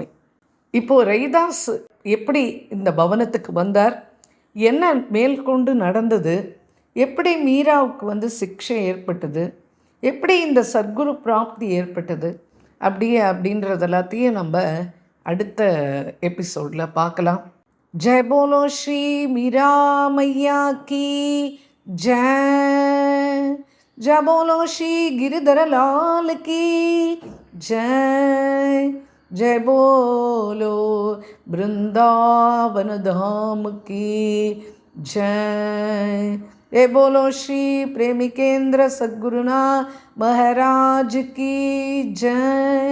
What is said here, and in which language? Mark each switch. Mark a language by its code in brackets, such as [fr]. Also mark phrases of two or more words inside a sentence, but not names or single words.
[ta] இப்போது ரவிதாஸ் எப்படி இந்த பவனத்துக்கு வந்தார், என்ன மேற்கொண்டு நடந்தது, எப்படி மீராவுக்கு சிக்ஷை ஏற்பட்டது, எப்படி இந்த சத்குரு பிராப்தி ஏற்பட்டது அப்படின்றது எல்லாத்தையும் நம்ம அடுத்த எபிசோடில் பார்க்கலாம். [hi] जय बोलो श्री मीरा मैया की जय. जय बोलो श्री गिरिधर लाल की जय. जय बोलो वृंदावन धाम की जय. जय बोलो श्री प्रेमिकेंद्र सद्गुरुनाथ महाराज की जय.